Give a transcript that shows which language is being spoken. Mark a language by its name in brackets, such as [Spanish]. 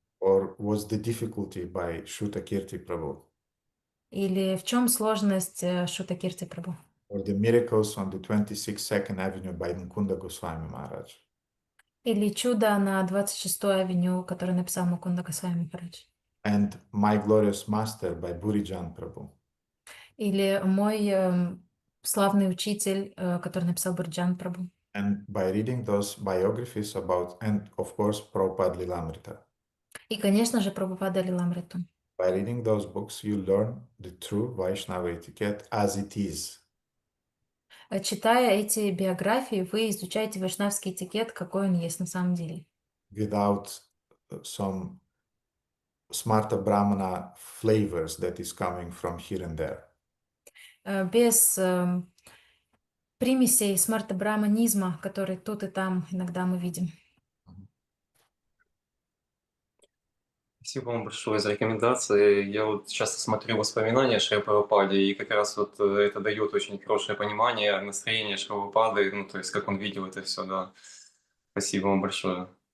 [English] Or What's the Difficulty by Shrutakirti Prabhu. [Russian] Или «В чем сложность» Шута Кирти Прабху. [English] Or The Miracles on the 26th Second Avenue by Mukunda Goswami Maharaj. [Russian] Или «Чудо на 26-й авеню», который написал Мукунда Госвами Махарадж. [English] And My Glorious Master by Burijan Prabhu. [Russian] Или «Мой славный учитель», который написал Бурджан Прабху. [English] And by reading those biographies about, and of course, Prabhupada Lilamrita. [Russian] И, конечно же, Прабхупада Лиламриту. [English] By reading those books, you learn the true Vaishnava etiquette as it is. [Russian] Читая эти биографии, вы изучаете вайшнавский этикет, какой он есть на самом деле. [English] Without some smarta brahmana flavors that is coming from here and there. [Russian] Без примесей смарта-браманизма, который тут и там иногда мы видим. Спасибо вам большое за рекомендации. Я вот часто смотрю воспоминания Шри Прабхупады, и как раз вот это дает очень хорошее понимание настроения Шри Прабхупады, ну, то есть как он видел это все, да. Спасибо вам большое.